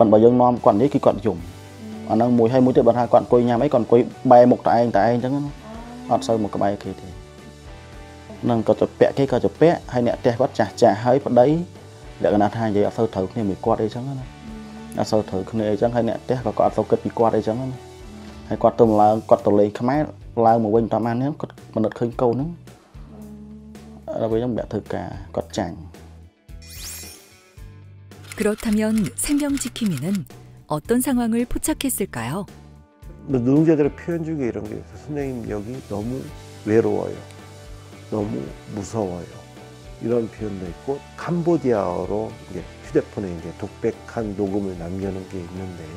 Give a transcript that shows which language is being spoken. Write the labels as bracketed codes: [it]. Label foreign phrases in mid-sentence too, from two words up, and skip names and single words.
[km] ន្តែបើយើងនាំគាត់និយាយគឺគាត់យំអាហ្នឹងមួយហើយមួយទៀតបើថាគាត់អង្គុយញ៉ាំអីគាត់អង្គុយបែរមុខតែឯងអញ្ចឹងណាអត់សូវមកក្បែរគេទេនឹងគាត់ទៅពាក់គេក៏ទៅពាក់ហើយអ្នកផ្ទះគាត់ចាស់ហើយប្តីលក្ខណៈថានិយាយអត់សូវត្រូវគ្នាមួយគាត់អីចឹងណាអត់សូវត្រូវគ្នាអីចឹងហើយអ្នកផ្ទះក៏អត់សូវគិតពីគាត់អីចឹងណាហើយគាត់ទៅឡើងគាត់ទៅលេងខ្មែរឡើងមកវិញតាមអាននេះគាត់មិននឹកឃើញកូនហ្នឹងដល់ពេលខ្ញុំដាក់ធ្វើការគាត់ចាញ់ [ko] 그렇다면 생명 지킴이는 어떤 상황을 포착했을까요? 노동자들의 표현 중에 이런 게 있어요. 선생님 여기 너무 외로워요. 너무 무서워요. 이런 표현도 있고 캄보디아어로 이제 휴대폰에 이제 독백한 녹음을 남겨놓은 게 있는데요.